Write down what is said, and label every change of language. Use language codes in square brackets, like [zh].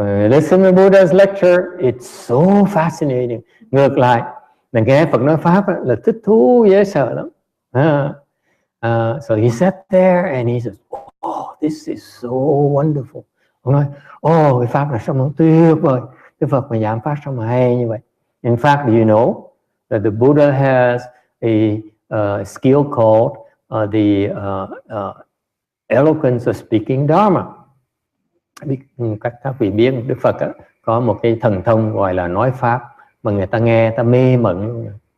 [en] Listen to Buddha's lecture, it's so fascinating. [vi] Ngược lại, mình nghe Phật nói pháp là thích thú dễ sợ lắm. [en] So he sat there and he said, "Oh, this is so wonderful." [vi] Ông nói, cái pháp là sao mà tuyệt vời. Cái Phật mà giảng pháp sao mà hay như vậy. [en] In fact, do you know that the Buddha has a skill called the eloquence of speaking Dharma. [vi] Các vị biết Đức Phật có một cái thần thông gọi là nói pháp mà người ta nghe ta mê mẩn luôn.